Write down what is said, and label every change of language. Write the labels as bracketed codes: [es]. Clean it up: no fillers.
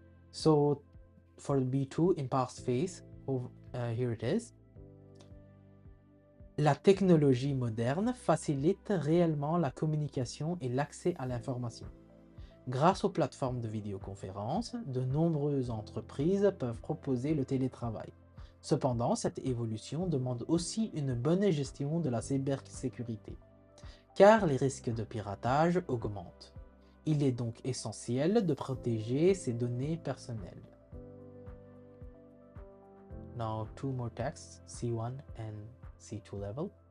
[en] So for B2 in past phase, here it is. [fr] La technologie moderne facilite réellement la communication et l'accès à l'information. Grâce aux plateformes de vidéoconférence, de nombreuses entreprises peuvent proposer le télétravail. Cependant, cette évolution demande aussi une bonne gestion de la cybersécurité, car les risques de piratage augmentent. Il est donc essentiel de protéger ces données personnelles. [en] Now, two more texts, C1 and C2 level.